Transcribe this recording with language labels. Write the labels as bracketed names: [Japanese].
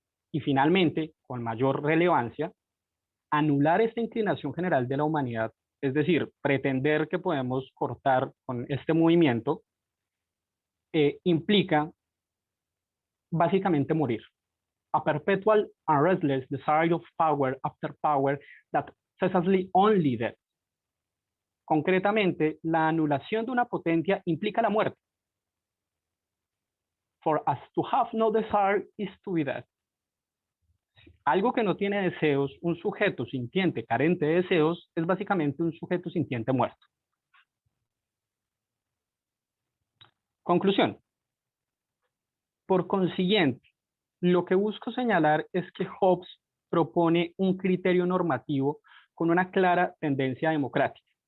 [Spanish] Y finalmente, con mayor relevancia, anular esta inclinación general de la humanidad, es decir, pretender que podemos cortar con este movimiento, implica básicamente morir. [English] A perpetual and restless desire of power after power that ceaselessly only death. [Spanish] Concretamente, la anulación de una potencia implica la muerte. [English] For as to have no desire is to be dead. [Spanish] Algo que no tiene deseos, un sujeto sintiente carente de deseos, es básicamente un sujeto sintiente muerto. Conclusión. Por consiguiente, lo que busco señalar es que Hobbes propone un criterio normativo con una clara tendencia democrática.